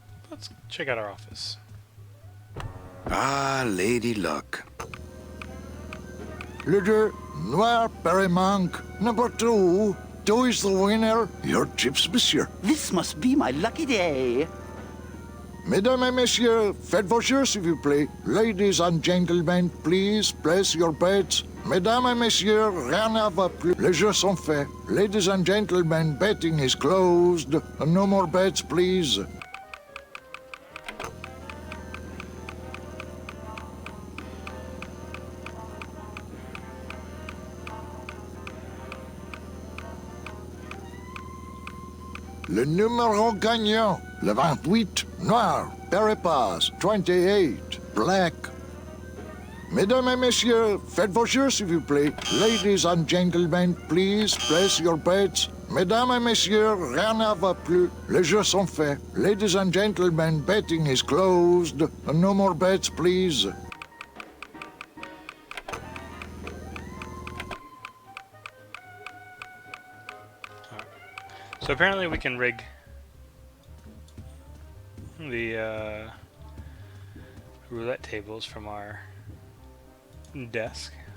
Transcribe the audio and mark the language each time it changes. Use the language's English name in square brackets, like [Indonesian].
[English] Let's check out our office. Ah, Lady Luck. Leader, Noir Perimanque, number 2. 2 is the winner. Your chips, monsieur. This must be my lucky day. [French] Mesdames et messieurs, faites vos jeux, s'il vous plaît. [English] Ladies and gentlemen, please place your bets. [French] Mesdames et messieurs, rien ne va plus. Les jeux sont faits. [English] Ladies and gentlemen, betting is closed. No more bets, please. [French] Le numéro gagnant, le 28, noir, Pérépas, [English] 28, black. [French] Mesdames et messieurs, faites vos jeux, s'il vous plaît. [English] Ladies and gentlemen, please place your bets. [French] Mesdames et messieurs, rien ne va plus. Les jeux sont faits. [English] Ladies and gentlemen, betting is closed. No more bets, please. So apparently we can rig the roulette tables from our desk.